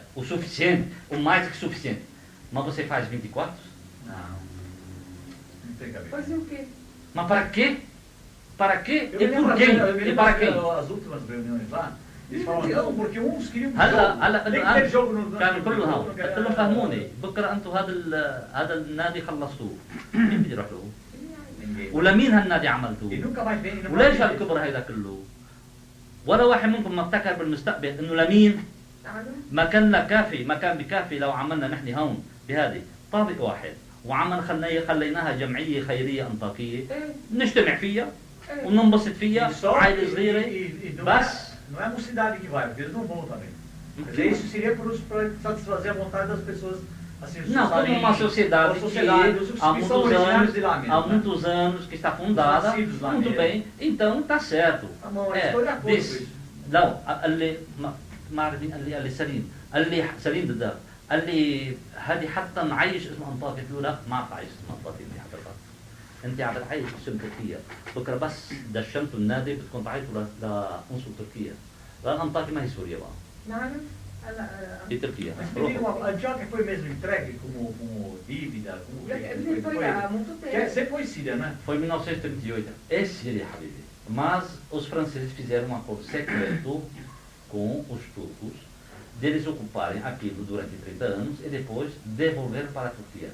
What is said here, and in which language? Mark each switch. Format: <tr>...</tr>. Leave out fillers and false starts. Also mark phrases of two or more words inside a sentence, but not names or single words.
<pt>O suficiente, o mais que suficiente. Mas você faz 20 quartos? Não. Não tem cabeça. Fazer o quê? Mas para quê? Para quê? Eu E me lembro por quem? E para quem? as últimas reuniões lá, eles falam, não, porque uns queriam</pt> <ar>هلا</ar> <pt>tem que ter jogo no</pt> <ar>كانوا كلهم</ar> <pt>jogo,</pt> <ar>قلت لهم فهموني بكره انتم هذا النادي خلصتوه مين بده يروح له؟</ar> <pt>Ninguém.</pt> <ar>ولمين هالنادي عملتوه؟</ar> <pt>E nunca mais vem. nunca</pt> <ar>وليش</ar> <pt>mais vem.</pt> <ar>هالكبر هيدا كله؟ ولا واحد منكم ما ابتكر بالمستقبل انه لمين؟ مكان كافي، مكان بكافي لو عملنا نحن هون بهذه طابق واحد وعمل خليناها جمعيه خيريه انطاكيه نجتمع فيها وننبسط فيها عائله صغيره بس.</ar> <pt>Não é a mocidade que vai, porque eles não vão também. Quer dizer, isso seria para satisfazer a vontade das pessoas. Assim, Não, como uma sociedade os que que são originários de lá mesmo. há muitos anos que está fundada, lá muito mesmo. bem, então está certo. Tá bom, estou de acordo com isso. não,</pt> <ar>ما عارفين اللي سليم ضدها قال لي هذه حتى نعيش اسم انطاكيا. قلت له لا ما بعيش اسم انطاكيا انت حضرتك، انت عم بتعيش اسم تركيا. بكره بس دشنتوا النادي بدكم تعيطوا لعنصر تركيا، لان انطاكيا ما هي سوريا بقى.</ar> <pt>Não,</pt> <ar>دي تركيا.</ar> <pt>Mas me diga a Antioquia foi mesmo entregue como dívida? foi há muito tempo. Você foi Síria, né? Foi em 1938. É Síria, Habibi. Mas os franceses fizeram um acordo secreto com os turcos deles ocuparem aquilo durante 30 anos e depois devolver para a Turquia.</pt>